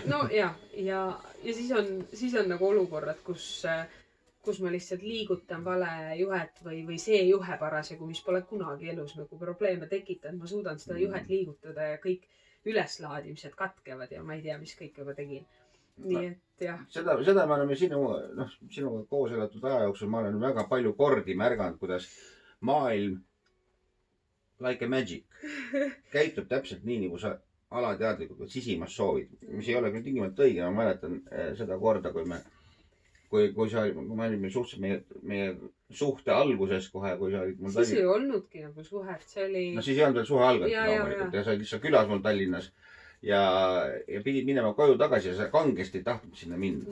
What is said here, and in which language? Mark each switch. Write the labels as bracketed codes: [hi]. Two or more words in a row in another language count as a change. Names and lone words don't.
[et] No ja siis on nagu olukorrad, kus ma lihtsalt liigutan vale juhet või see juhe parasjagu, mis pole kunagi elus nagu probleeme tekitanud. Ma suudan seda juhet liigutada ja kõik üleslaadimised katkevad ja ma ei tea, mis kõik juba tegin. Nii et jah. Seda me oleme sinuga koos elatud aja jooksul, ma olen väga palju kordi märganud, kuidas maailm [en] like a magic [et] käitub täpselt nii, nagu sa alateadlikult või sisimas soovid, mis ei ole küll tingimata õige. Ma mäletan seda korda, kui me olime suhteliselt meie suhte alguses kohe, kui sa olid mul Tallinnas. Siis ei olnudki nagu suhet, see oli... No siis ei olnud veel suhe alganud loomulikult ja sa olid lihtsalt külas mul Tallinnas ja pidid minema koju tagasi ja sa kangesti tahtnud sinna minna.